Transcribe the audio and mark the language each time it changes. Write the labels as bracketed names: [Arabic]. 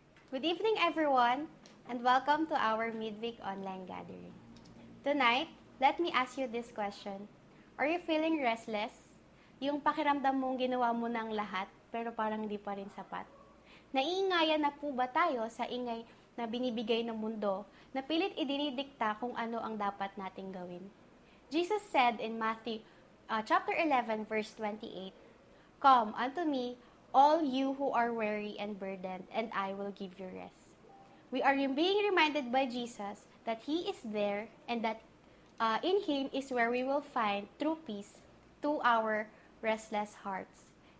[English] Good evening, everyone, and welcome to our midweek online gathering. Tonight, let me ask you this question. Are you feeling restless? [Filipino] Yung pakiramdam mong ginawa mo ng lahat, pero parang hindi pa rin sapat? Naiingayan na po ba tayo sa ingay na binibigay ng mundo, na pilit idinidikta kung ano ang dapat nating gawin? [English] Jesus said in Matthew chapter 11, verse 28, "Come unto me, all you who are weary and burdened, and I will give you rest." We are being reminded by Jesus that He is there and that in Him is where we will find true peace to our restless hearts.